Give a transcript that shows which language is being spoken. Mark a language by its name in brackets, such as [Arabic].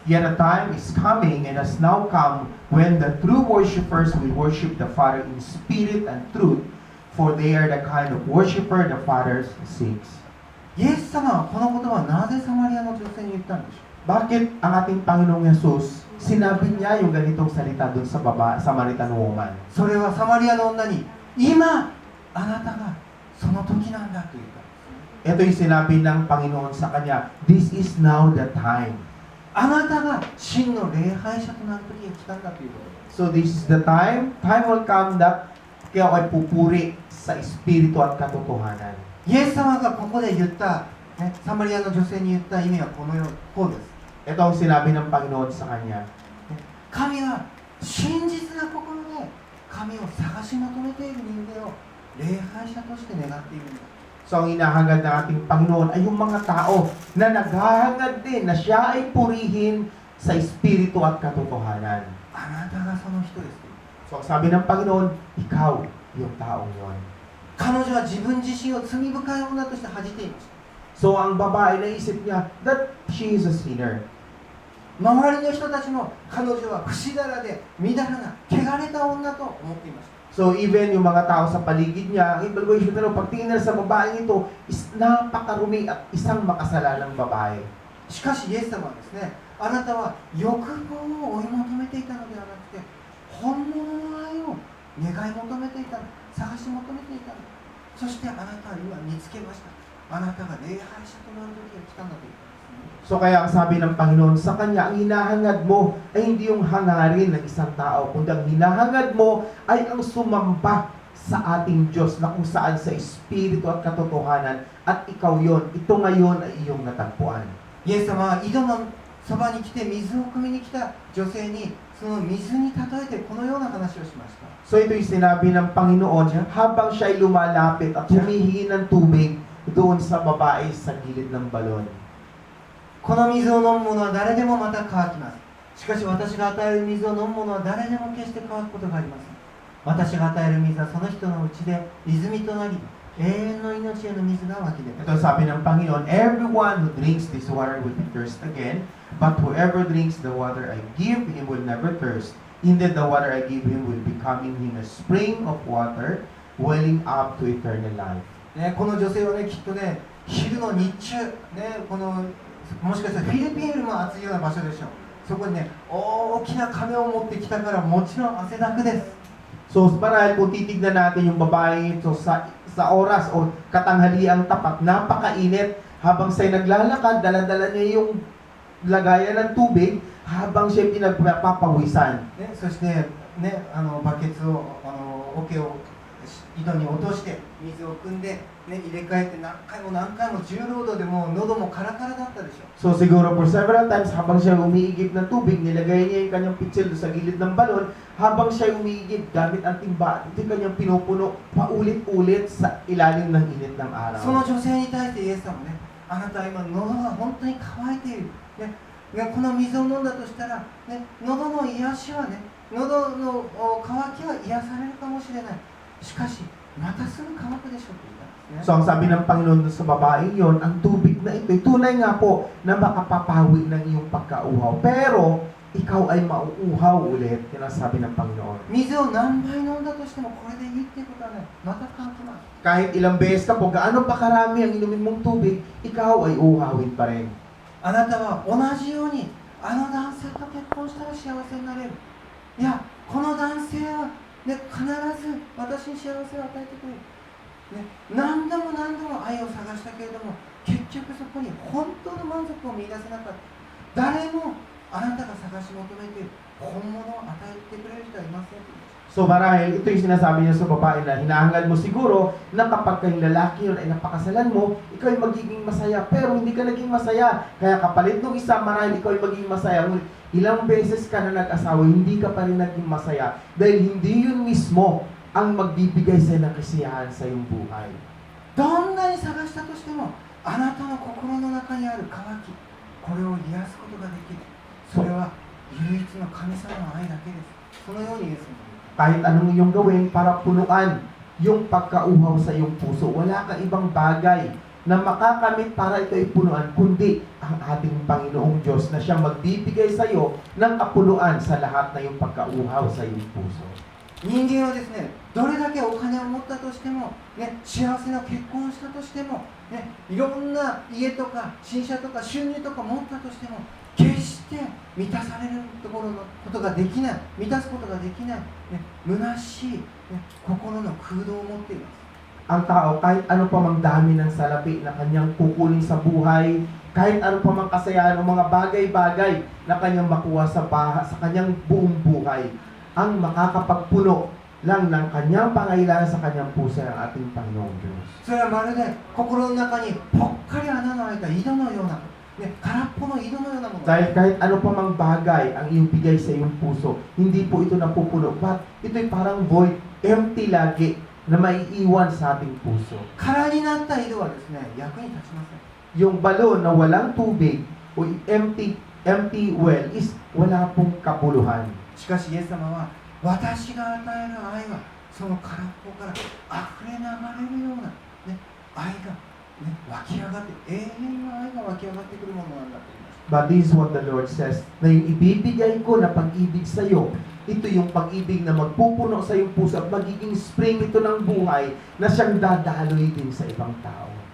[English] Yet a time is coming and has now come when the true worshippers will worship the Father in spirit and truth, for they are the kind of worshiper the Father seeks. [Japanese] イエス様はこの言葉をなぜサマリアの女性に言ったんでしょう。 [Filipino] Bakit ang ating Panginoong Jesus, sinabi niya yung ganitong salita doon sa Samaritan woman? [Japanese] それはサマリアの女に今あなたがその時なんだと言ったんです。 [Filipino] Ito yung sinabi ng Panginoon sa kanya, [English] this is now the time. [Japanese] あなたが真の礼拝者となる時が来たんだということです。 [English] So this is the time will come that [Filipino] kayo ay pupuri sa Espiritu at katotohanan. [Japanese] イエス様がここで言った、ね、サマリアの女性に言った意味はこうです。 [Filipino] Ito ang sinabi ng Panginoon sa kanya. [Japanese] 神は真実な心で神を探し求めている人間を礼拝者として願っているんだ。 [Filipino] So ang hinahangad ng ating Panginoon ay yung mga tao na naghahangad din na siya ay purihin sa Espiritu at katotohanan. [Japanese] あなたがその人です。 [Filipino] So ang sabi ng Panginoon, ikaw yung taong yon. [Japanese] 彼女は自分自身を罪深い女として恥じていました。 [Filipino] So ang babae naisip niya [English] that she is a sinner. [Japanese] 周りの人たちも彼女は不死だらでみだらな汚れた女と思っていました。 [Filipino] So even yung mga tao sa paligid niya, ang evaluation nila, pagtingin nila sa babaeng ito, is napakarumi at isang makasalanang babae. [Japanese] しかしイエス様はですね、あなたは欲望を追い求めていたのではなくて本物の愛を願い求めていたの、探し求めていたの。そしてあなたは今見つけました。あなたが礼拝者となる時が来たんだと言ったんですね。 [Filipino] So kaya ang sabi ng Panginoon sa kanya, ang hinahangad mo ay hindi yung hangarin ng isang tao, kundi ang hinahangad mo ay ang sumamba sa ating Diyos na kung saan sa Espiritu at katotohanan at ikaw yon, ito ngayon ay iyong natagpuan. [Japanese] イエス様は井戸のそばに来て水を汲みに来た女性にその水に例えてこのような話をしました。 [Filipino] So ito yung sinabi ng Panginoon habang siya ay lumalapit at humihingi ng tubig doon sa babae sa gilid ng balon. [Japanese] この水を飲む者は誰でもまた乾きます。しかし私が与える水を飲む者は誰でも決して乾くことがありません。私が与える水はその人のうちで泉となり、永遠の命への水が湧き出ます。 [Filipino] Ito sabi ng Panginoon, [English] everyone who drinks this water will be thirst again, but whoever drinks the water I give him will never thirst. Indeed, the water I give him will become in him a spring of water, welling up to eternal life. [Japanese] ね、この女性はね、きっとね、昼の日中、ね、このもしかしたらフィリピンよりも暑いような場所でしょう。そこにね、大きな亀を持ってきたからもちろん汗だくです。 [Filipino] So, marahil kung titignan natin yung babae ito sa oras o katanghaliang tapat, napakainit. Habang siya'y naglalakad, dala-dala niya yung lagayan ng tubig habang siya'y pinagpapawisan. [Japanese] ね、そして、ね、バケツを、桶を井戸に落として水を汲んで、ね、入れ替えて何回も重労働でもう喉もカラカラだったでしょう。 [Filipino] So, siguro [English] for several times, [Filipino] habang siya umiigib ng tubig, nilagay niya yung kanyang pitsil sa gilid ng balon. Habang siya umiigib, gamit ang timba, ito yung kanyang pinupuno paulit-ulit sa ilalim ng init ng araw. [Japanese] その女性に対してイエス様ね、あなたは今喉が本当に渇いている、ね、この水を飲んだとしたら、ね、喉の癒しはね、喉の渇きは癒されるかもしれない。しかしまたすぐ乾くでしょうと言ったんですね。 [Filipino] So, ang sabi ng Panginoon sa babaeng yon, ang tubig na ito, tunay nga po na makapapawi ng iyong pagkauhaw. Pero, ikaw ay mauuhaw ulit. Yan ang sabi ng Panginoon. [Japanese] 水を何杯飲んだとしてもこれでいいってことはね、また乾きます。 [Filipino] Kahit ilang beses ka po, gaano pa karami ang inumin mong tubig, ikaw ay uhawin pa rin. [Japanese] あなたは同じようにあの男性と結婚したら幸せになれる。いや、この男性は、ね、必ず私に幸せを与えてくれる。ね、何度も何度も愛を探したけれども、結局そこに本当の満足を見出せなかった。誰もあなたが探し求めている本物を与えてくれる人はいませんと言いました。 [Filipino] So marahil, ito yung sinasabi niya sa babae na hinahangad mo siguro na kapag kayong lalaki yun ay napakasalan mo, ikaw ay magiging masaya. Pero hindi ka naging masaya. Kaya kapalit ng isa, marahil ikaw ay magiging masaya. Ngunit ilang beses ka na nag-asawa, hindi ka pa rin naging masaya. Dahil hindi yun mismo ang magbibigay sa'yo ng kasiyahan sa iyong buhay. [Japanese] どんなに探したとしても、あなたの心の中にある渇き、これを癒すことができる。それは唯一の神様の愛だけです。そのようにイエスも言う。 [Filipino] Kahit anong iyong gawin para punuan yung pagkauhaw sa iyong puso, wala kang ibang bagay na makakamit para ito ay punuan, kundi ang ating Panginoong Diyos na siyang magbibigay sa iyo ng kapuluan sa lahat na yung pagkauhaw sa iyong puso. [Japanese] 人間はですね、どれだけお金を持ったとしても、ね、幸せな結婚をしたとしても、ね、いろんな家とか新車とか収入とか持ったとしても、決して満たされるところのことができない、満たすことができない、ね、虚しい、ね、心の空洞を持っています。 [Filipino] Ang tao, kahit ano pa mang dami ng salapi na kanyang kukunin sa buhay, kahit ano pa mang kasayahan o mga bagay-bagay na kanyang makuha sa kanyang buong buhay, ang makakapagpuno lang ng kanyang pangailangan sa kanyang puso ng ating Panginoong Diyos. [Japanese] それはまるで心の中にぽっかり穴の開いた井戸のような、ね、空っぽの井戸のようなもの。 [Filipino] Dahil kahit ano pa mang bagay ang iyong bigay sa iyong puso, hindi po ito napupuno. But ito'y parang void, empty lagi na maiiwan sa ating puso. [Japanese] 空になった井戸はですね、役に立ちません。 [Filipino] Yung balon na walang tubig o [English] empty well [Filipino] is wala pong kapuluhan. [Japanese] しかしイエス様は、私が与える愛はその空っぽから溢れ流れるような、ね、愛が、ね、湧き上がって、永遠の愛が湧き上がってくるものなんだと言いました。 [English] But this is what the Lord says, [Filipino] na yung ibibigay ko na pag-ibig sa iyo, ito yung pag-ibig na magpupuno sa iyong puso at magiging spring ito ng buhay na siyang dadaloy din sa ibang tao.